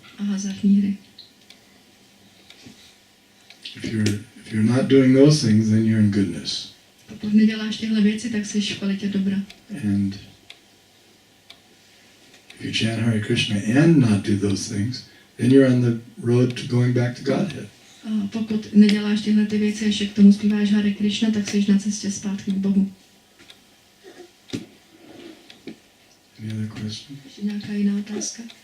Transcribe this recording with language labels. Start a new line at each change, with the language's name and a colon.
Czech: a hazardní hry.
English: If you're not doing those things, then you're in goodness.
Czech: Pokud neděláš tyhle věci, tak jsi v kvalitě dobra.
English: And if you chant Hare Krishna and not do those things, then you're on the road to going back to Godhead.
Czech: A pokud neděláš tyhle ty věci, ještě k tomu zpíváš Hare Krishna, tak jsi na cestě zpátky k Bohu.
English: Any other question?
Czech: Ještě nějaká jiná otázka?